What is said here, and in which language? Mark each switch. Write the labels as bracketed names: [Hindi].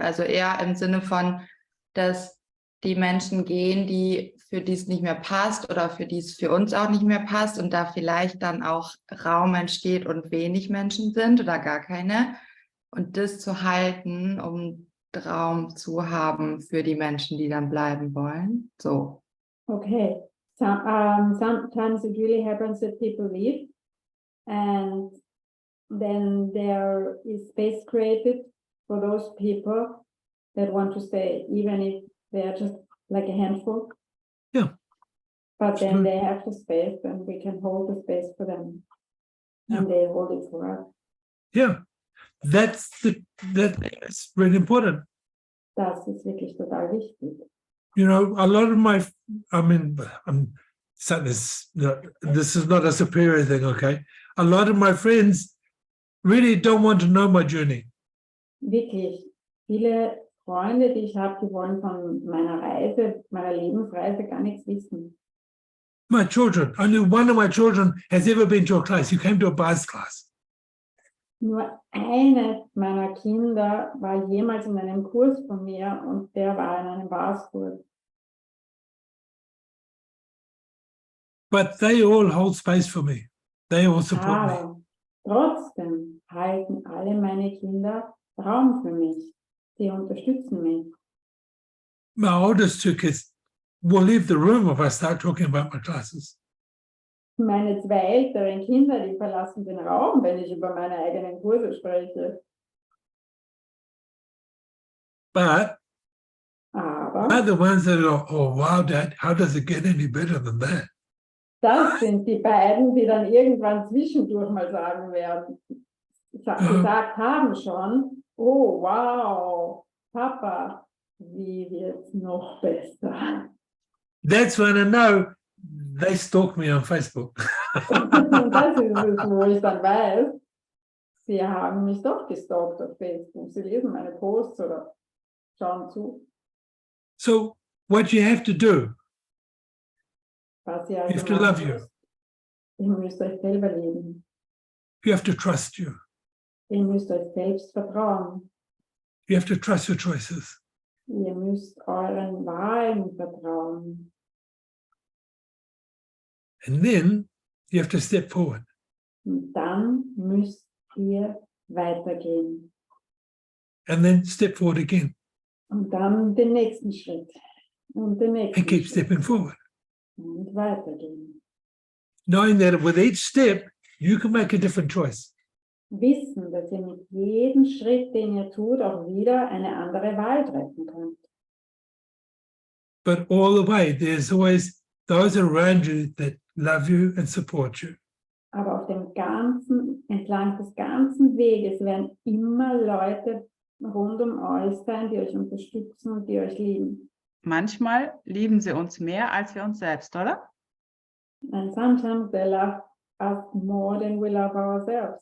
[German] Also eher im Sinne von, dass die Menschen gehen, für die es nicht mehr passt oder für die es für uns auch nicht mehr passt und da vielleicht dann auch Raum entsteht und wenig Menschen sind oder gar keine. Und das zu halten, um Raum zu haben für die Menschen, die dann bleiben wollen. So. Okay. [English] Sometimes it really happens that people leave and then there is space created for those people that want to stay, even if they're just like a handful. Yeah. But then they have the space and we can hold the space for them. Yeah. And they hold it for us. Yeah, that's really important. [German] Das ist wirklich total wichtig. [English] You know, a lot of my, I'm saying this is not a superior thing, okay? A lot of my friends really don't want to know my journey. [German] Wirklich, viele Freunde, die ich habe, die wollen von meiner Reise, meiner Lebensreise gar nichts wissen. [English] My children, only one of my children has ever been to a class. You came to a Bryers class. [German] Nur eines meiner Kinder war jemals in einem Kurs von mir und der war in einem Bryers-Kurs. [English] But they all hold space for me. They all support me. [German] Aber trotzdem halten alle meine Kinder Raum für mich. Sie unterstützen mich. [English] My oldest two kids will leave the room if I start talking about my classes. [German] Meine zwei älteren Kinder, die verlassen den Raum, wenn ich über meine eigenen Kurse spreche. [English] But [German] Aber [English] they're the ones that go, oh, wow, Dad, how does it get any better than that? [German] das sind die beiden, die dann irgendwann zwischendurch mal sagen werden, gesagt haben schon, oh wow, Papa, wie wird's noch besser? [English] That's when I know they stalk me on Facebook. [German] Und das ist es, wo ich dann weiß, sie haben mich doch gestalkt auf Facebook. Sie lesen meine Posts oder schauen zu. [English] So what you have to do, [German] Was ihr [English] you [German] also [English] have to love you. [German] Ihr müsst euch selber lieben. [English] You have to trust you. [German] Ihr müsst euch selbst vertrauen. [English] You have to trust your choices. [German] Ihr müsst euren Wahlen vertrauen. [English] And then you have to step forward. [German] Und dann müsst ihr weitergehen. [English] And then step forward again. [German] Und dann den nächsten Schritt. Und den nächsten [English] and keep [German] Schritt. [English] stepping forward. [German] Und weitergehen. [English] Knowing that with each step, you can make a different choice. [German] Wissen, dass ihr mit jedem Schritt, den ihr tut, auch wieder eine andere Wahl treffen könnt. [English] But all the way, there's always those around you that love you and support you. [German] Aber auf dem ganzen, entlang des ganzen Weges werden immer Leute rund um euch sein, die euch unterstützen und die euch lieben. Manchmal lieben sie uns mehr als wir uns selbst, oder? [English] And sometimes they love us more than we love ourselves.